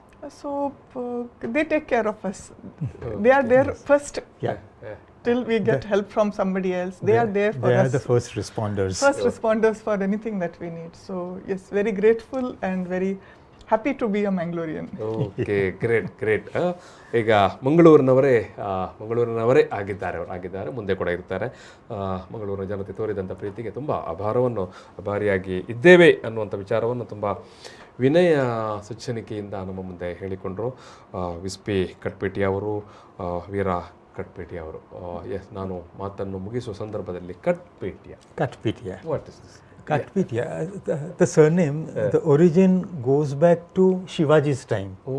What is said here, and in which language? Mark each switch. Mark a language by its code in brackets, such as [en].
[en] So they take care of us. They are there first. Till we get help from somebody else, they are there for us. They are the first responders. Responders for anything that we need. So yes, very grateful and very happy to be a Mangalorean. Okay, great. [kn] ಈಗ ಮಂಗಳೂರಿನವರೇ ಆಗಿದ್ದಾರೆ, ಮುಂದೆ ಕೂಡ ಇರ್ತಾರೆ. ಮಂಗಳೂರಿನ ಜನತೆ ತೋರಿದಂಥ ಪ್ರೀತಿಗೆ ತುಂಬ ಅಭಾರಿಯಾಗಿ ಇದ್ದೇವೆ ಅನ್ನುವಂಥ ವಿಚಾರವನ್ನು ತುಂಬ ವಿನಯ ಸಜ್ಜನಿಕೆಯಿಂದ ನಮ್ಮ ಮುಂದೆ ಹೇಳಿಕೊಂಡರು ವಿಸ್ಪಿ ಕಟ್ಪೇಟಿ ಅವರು, ವೀರ ಕಟ್ಪೇಟಿ ಅವರು. ನಾನು ಮಾತನ್ನು ಮುಗಿಸುವ ಸಂದರ್ಭದಲ್ಲಿ ಕಟ್ಪೇಟಿಯ [en] What is this? Katpitiya, the surname, the origin goes back to Shivaji's time.